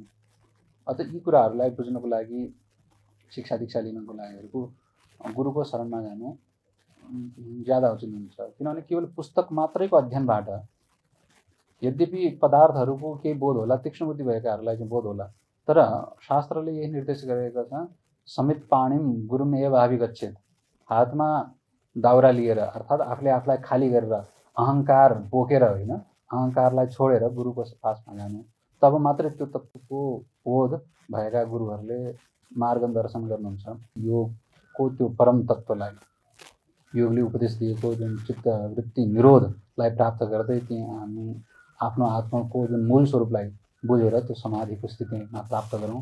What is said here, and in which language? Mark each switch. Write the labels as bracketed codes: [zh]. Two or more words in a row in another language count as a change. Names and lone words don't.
[ne] अझ यी कुराहरूलाई बुझ्नको लागि शिक्षा दीक्षा लिनको लागि गुरुको शरणमा जानु ज्यादा उचित हुन्छ। किनभने केवल पुस्तक मात्रैको अध्ययनबाट यद्यपि पदार्थहरूको केही बोध होला, तीक्ष्ण बुद्धि भएकाहरूलाई चाहिँ बोध होला, तर शास्त्रले यही निर्देश गरेको छ, [sa] समित पाणिम गुरुम एव अभिगच्छेत्, [ne] हातमा दाउरा लिएर अर्थात् आफूले आफूलाई खाली गरेर अहङ्कार बोकेर होइन, अहङ्कारलाई छोडेर गुरुको पासमा जानु, तब मात्रै त्यो तत्त्वको बोध भएका गुरुहरूले मार्गदर्शन गर्नुहुन्छ। योगको त्यो परम तत्त्वलाई योगले उपदेश दिएको जुन चित्त वृत्ति निरोध लाई प्राप्त गर्दै ती हामी आफ्नो आत्माको जुन मूल स्वरूपलाई बुझेर त्यो समाधिको स्थितिमा प्राप्त गरौँ।